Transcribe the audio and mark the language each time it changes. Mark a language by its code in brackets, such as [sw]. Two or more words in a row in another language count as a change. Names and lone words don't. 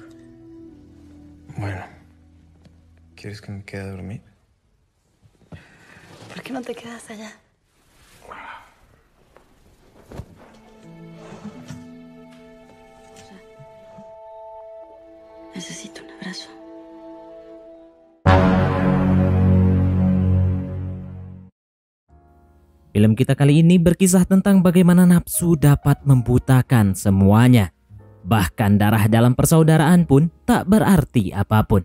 [es] Bueno, ¿quieres que me quede a dormir? ¿Por qué no te quedas allá? Necesito un abrazo. [id] Film kita kali ini berkisah tentang bagaimana nafsu dapat membutakan semuanya. Bahkan darah dalam persaudaraan pun tak berarti apapun.